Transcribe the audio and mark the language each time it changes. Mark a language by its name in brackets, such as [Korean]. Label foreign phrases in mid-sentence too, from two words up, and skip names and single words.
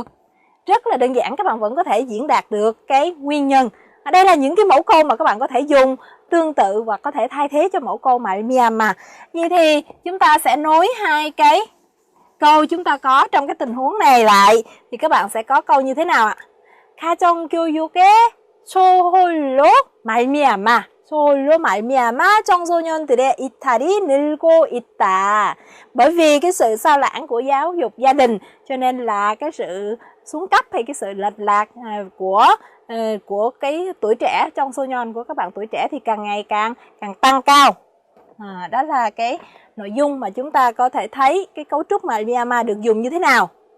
[Vietnamese] Rất là đơn giản, các bạn vẫn có thể diễn đạt được cái nguyên nhân. Đây là những cái mẫu câu mà các bạn có thể dùng tương tự hoặc có thể thay thế cho mẫu câu 말미암아. Vậy thì chúng ta sẽ nối hai cái câu chúng ta có trong cái tình huống này lại. Thì các bạn sẽ có câu như thế nào ạ? [Korean] 가정교육의 소홀로 말미암아. 소홀로 말미암아 청소년들의 이탈이 늘고 있다. [Vietnamese] Bởi vì cái sự sao lãng của giáo dục gia đình cho nên là cái sự xuống cấp hay cái sự lệch lạc của cái tuổi trẻ, trong 소년 của các bạn tuổi trẻ thì càng ngày càng tăng cao. Đó là cái nội dung mà chúng ta có thể thấy cái cấu trúc 말미암아 được dùng như thế nào.